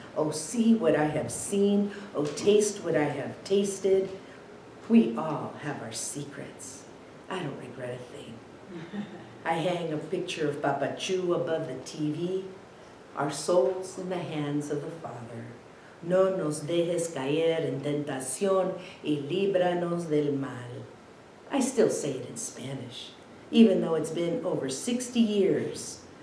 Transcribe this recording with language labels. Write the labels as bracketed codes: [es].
[en] Oh, see what I have seen. Oh, taste what I have tasted. We all have our secrets. I don't regret a thing. I hang a picture of Papa Chu above the TV. Our souls in the hands of the Father. [es] No nos dejes caer en tentación y líbranos del mal. [en] I still say it in Spanish, even though it's been over 60 years.